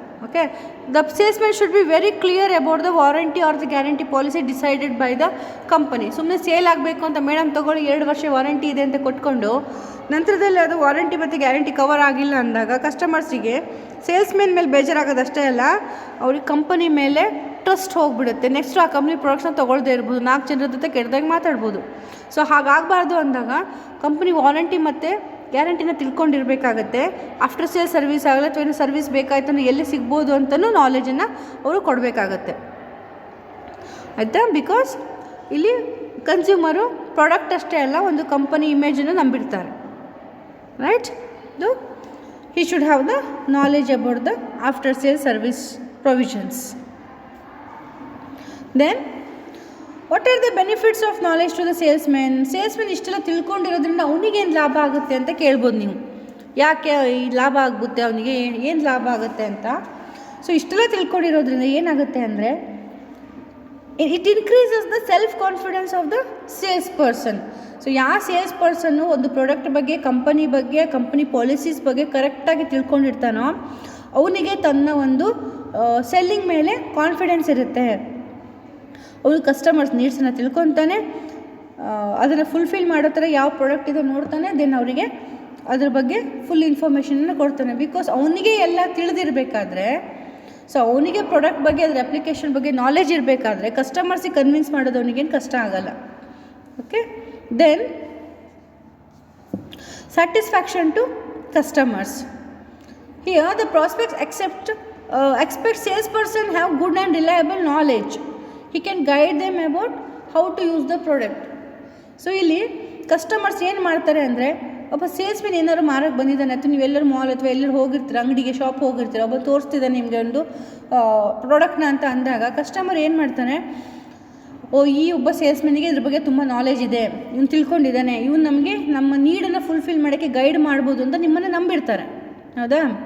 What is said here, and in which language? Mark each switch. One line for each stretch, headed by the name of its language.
English: Okay, the salesman should be very clear about the warranty or the guarantee policy decided by the company.
Kannada: ಸುಮ್ಮನೆ sale ಆಗಬೇಕು ಅಂತ madam ತೊಗೊಳ್ಳಿ 2 ವರ್ಷ warranty ಇದೆ ಅಂತ ಕೊಟ್ಕೊಂಡು ನಂತರದಲ್ಲಿ ಅದು ವಾರಂಟಿ ಮತ್ತು ಗ್ಯಾರಂಟಿ ಕವರ್ ಆಗಿಲ್ಲ ಅಂದಾಗ ಕಸ್ಟಮರ್ಸಿಗೆ ಸೇಲ್ಸ್ಮೆನ್ ಮೇಲೆ ಬೇಜಾರಾಗೋದಷ್ಟೇ ಅಲ್ಲ, ಅವ್ರಿಗೆ ಕಂಪನಿ ಮೇಲೆ ಟ್ರಸ್ಟ್ ಹೋಗಿಬಿಡುತ್ತೆ. ನೆಕ್ಸ್ಟು ಆ ಕಂಪ್ನಿ ಪ್ರಾಡಕ್ಟ್ಸ್ನ ತೊಗೊಳ್ದೇ ಇರ್ಬೋದು, 4 ಜನರ ಜೊತೆ ಕೆಟ್ಟದಾಗಿ ಮಾತಾಡ್ಬೋದು. ಸೊ ಹಾಗಾಗಬಾರ್ದು ಅಂದಾಗ ಕಂಪ್ನಿ ವಾರಂಟಿ ಮತ್ತು ಗ್ಯಾರಂಟಿನ ತಿಳ್ಕೊಂಡಿರಬೇಕಾಗತ್ತೆ. ಆಫ್ಟರ್ ಸೇಲ್ ಸರ್ವಿಸ್ ಆಗಲ್ಲ ಅಥವಾ ಏನೋ ಸರ್ವಿಸ್ ಬೇಕಾಯ್ತು ಅಂದರೆ ಎಲ್ಲಿ ಸಿಗ್ಬೋದು ಅಂತಲೂ ನಾಲೆಜನ್ನು ಅವರು ಕೊಡಬೇಕಾಗತ್ತೆ, ಆಯಿತಾ. ಬಿಕಾಸ್ ಇಲ್ಲಿ ಕನ್ಸ್ಯೂಮರು ಪ್ರಾಡಕ್ಟ್ ಅಷ್ಟೇ ಅಲ್ಲ, ಒಂದು company ಇಮೇಜನ್ನು ನಂಬಿರ್ತಾರೆ, right.
English: he should have the knowledge about the after sale service provisions. Then what are the benefits of knowledge to the salesman?
Kannada: Salesmen ಇಷ್ಟೆಲ್ಲ ತಿಳ್ಕೊಂಡಿರೋದ್ರಿಂದ ಅವನಿಗೇನು ಲಾಭ ಆಗುತ್ತೆ ಅಂತ ಕೇಳ್ಬೋದು ನೀವು. ಯಾಕೆ ಈ ಲಾಭ ಆಗುತ್ತೆ ಅವನಿಗೆ, ಏನು ಲಾಭ ಆಗುತ್ತೆ ಅಂತ.
English: so
Kannada: ಇಷ್ಟೆಲ್ಲ ತಿಳ್ಕೊಂಡಿರೋದ್ರಿಂದ ಏನಾಗುತ್ತೆ ಅಂದರೆ
English: It increases the self confidence of the sales person.
Kannada: So ಯಾವ ಸೇಲ್ಸ್ ಪರ್ಸನ್ನು ಒಂದು ಪ್ರಾಡಕ್ಟ್ ಬಗ್ಗೆ, ಕಂಪನಿ ಪಾಲಿಸೀಸ್ ಬಗ್ಗೆ ಕರೆಕ್ಟಾಗಿ ತಿಳ್ಕೊಂಡಿರ್ತಾನೋ ಅವನಿಗೆ ತನ್ನ ಒಂದು ಸೆಲ್ಲಿಂಗ್ ಮೇಲೆ ಕಾನ್ಫಿಡೆನ್ಸ್ ಇರುತ್ತೆ. ಅವನು ಕಸ್ಟಮರ್ಸ್ ನೀಡ್ಸನ್ನು ತಿಳ್ಕೊತಾನೆ, ಅದನ್ನು ಫುಲ್ಫಿಲ್ ಮಾಡೋ ಥರ ಯಾವ ಪ್ರಾಡಕ್ಟ್ ಇದೆ ನೋಡ್ತಾನೆ, ದೆನ್ ಅವರಿಗೆ ಅದ್ರ ಬಗ್ಗೆ ಫುಲ್ ಇನ್ಫಾರ್ಮೇಷನನ್ನು ಕೊಡ್ತಾನೆ. ಬಿಕಾಸ್ ಅವನಿಗೆ ಎಲ್ಲ ತಿಳಿದಿರಬೇಕಾದ್ರೆ, ಸೊ ಅವನಿಗೆ ಪ್ರಾಡಕ್ಟ್ ಬಗ್ಗೆ ಅದರ ಅಪ್ಲಿಕೇಶನ್ ಬಗ್ಗೆ ನಾಲೆಜ್ ಇರಬೇಕಾದ್ರೆ ಕಸ್ಟಮರ್ಸಿಗೆ ಕನ್ವಿನ್ಸ್ ಮಾಡೋದು ಅವನಿಗೇನು ಕಷ್ಟ ಆಗಲ್ಲ.
English: Okay. Then satisfaction to customers. Here the prospects expect salesperson have good and reliable knowledge. He can guide them about how to use the product.
Kannada: So ಇಲ್ಲಿ ಕಸ್ಟಮರ್ಸ್ ಏನು ಮಾಡ್ತಾರೆ ಅಂದರೆ, ಒಬ್ಬ ಸೇಲ್ಸ್ಮೆನ್ ಏನಾದ್ರು ಮಾರಕ್ಕೆ ಬಂದಿದ್ದಾನೆ ಅಥವಾ ನೀವೆಲ್ಲರೂ ಮಾಲ್ ಅಥವಾ ಎಲ್ಲರೂ ಹೋಗಿರ್ತೀರ, ಅಂಗಡಿಗೆ ಶಾಪ್ ಹೋಗಿರ್ತೀರ, ಒಬ್ಬ ತೋರಿಸ್ತಿದ್ದಾನೆ ನಿಮಗೆ ಒಂದು ಪ್ರಾಡಕ್ಟ್ನ ಅಂತ ಅಂದಾಗ ಕಸ್ಟಮರ್ ಏನು ಮಾಡ್ತಾನೆ, ಈ ಒಬ್ಬ ಸೇಲ್ಸ್ಮನ್ನಿಗೆ ಇದ್ರ ಬಗ್ಗೆ ತುಂಬ ನಾಲೆಜ್ ಇದೆ, ಇವ್ನು ತಿಳ್ಕೊಂಡಿದ್ದಾನೆ, ಇವ್ನು ನಮಗೆ ನಮ್ಮ ನೀಡನ್ನು ಫುಲ್ಫಿಲ್ ಮಾಡೋಕ್ಕೆ ಗೈಡ್ ಮಾಡ್ಬೋದು ಅಂತ ನಿಮ್ಮನ್ನು ನಂಬಿರ್ತಾರೆ. ಹೌದಾ?